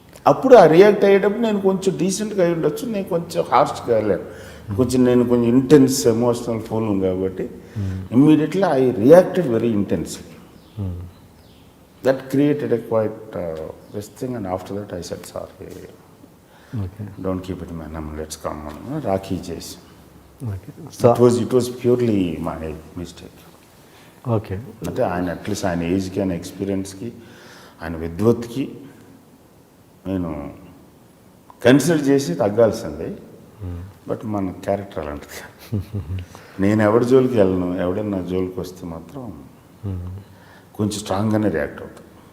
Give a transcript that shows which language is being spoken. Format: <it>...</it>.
<te>అప్పుడు ఆ రియాక్ట్ అయ్యేటప్పుడు నేను కొంచెం డీసెంట్గా అయి ఉండొచ్చు, నేను కొంచెం హార్ష్గా వెళ్ళాను. నేను కొంచెం ఇంటెన్స్ ఎమోషనల్ ఫోన్ కాబట్టి</te> <en>Immediately I reacted very intensely. That created a quite this thing, and after that I said sorry. Okay. Don't keep it in my name. Let's come on. Rakhi chase. Okay. So it was purely my mistake. Okay.</en> <te>అంటే ఆయన at least ఆయన ఏజ్కి, ఆయన ఎక్స్పీరియన్స్కి, ఆయన విద్వత్కి నేను consider చేసి తగ్గాల్సింది. But మన character అలాంటిది. నేను ఎవరి జోలికి వెళ్ళను, ఎవడన్నా జోలికి వస్తే మాత్రం కొంచెం స్ట్రాంగ్గానే రియాక్ట్ అవుతాం.</te>